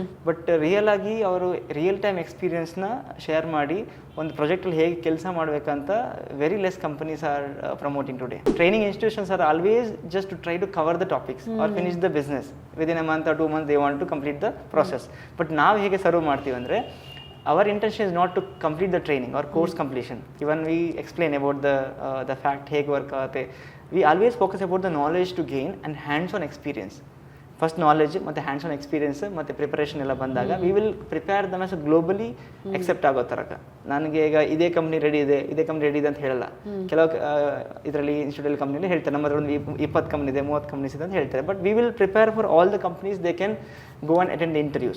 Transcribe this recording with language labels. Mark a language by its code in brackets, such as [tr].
[kn] But real ಆಗಿ ಅವರು real time ಎಕ್ಸ್ಪೀರಿಯನ್ಸ್ನ share ಮಾಡಿ ಒಂದು ಪ್ರಾಜೆಕ್ಟಲ್ಲಿ ಹೇಗೆ ಕೆಲಸ ಮಾಡಬೇಕಂತ [en] Very less companies are promoting today. Training institutions are always just to try to cover the topics or finish the business within a month or 2 months. They want to complete the process. [kn] But ನಾವು ಹೇಗೆ serve ಮಾಡ್ತೀವಿ ಅಂದರೆ, [en] our intention is not to complete the training or course completion. Even we explain about the fact [kn] ಹೇಗೆ work ಆಗುತ್ತೆ. [en] We always focus about the knowledge to gain and hands-on experience. [kn] First knowledge ಮತ್ತು hands on experience ಮತ್ತು preparation ಎಲ್ಲ ಬಂದಾಗ [en] we will prepare them as globally [kn] accept ಆಗೋ ಥರಕ. ನನಗೆ ಈಗ ಇದೇ ಕಂಪ್ನಿ ರೆಡಿ ಇದೆ, ಇದೇ ಕಂಪ್ನಿ ರೆಡಿ ಇದೆ ಅಂತ ಹೇಳಲ್ಲ. ಕೆಲವು ಇದರಲ್ಲಿ ಇನ್ಸ್ಟಿಟ್ಯೂಟಲ್ ಕಂಪ್ನಿಲಿ ಹೇಳ್ತಾರೆ ನಮ್ಮ ಹತ್ರ ಒಂದು 20 ಕಂಪ್ನಿ ಇದೆ, 30 ಕಂಪ್ನೀಸ್ ಇದೆ ಅಂತ ಹೇಳ್ತಾರೆ. [en] But we will prepare for all the companies. They can go and attend the interview.